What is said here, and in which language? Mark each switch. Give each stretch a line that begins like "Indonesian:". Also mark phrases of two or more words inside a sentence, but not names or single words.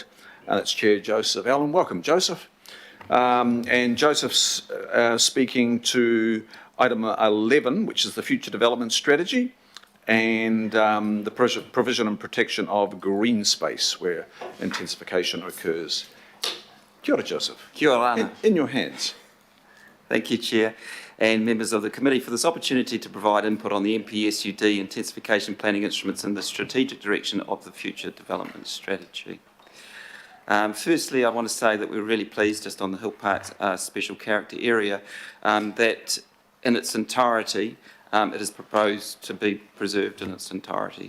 English: That's Chair Joseph Allen. Welcome, Joseph. And Joseph's speaking to item 11, which is the Future Development Strategy, and the provision and protection of green space where intensification occurs.
Māori: Kia ora, Joseph. Kia ora.
English: In your hands. Thank you, Chair, and members of the committee for this opportunity to provide input on the MPSUD intensification planning instruments and the strategic direction of the future development strategy. Firstly, I want to say that we're really pleased just on the Hill Park's special character area that in its entirety it is proposed to be preserved in its entirety.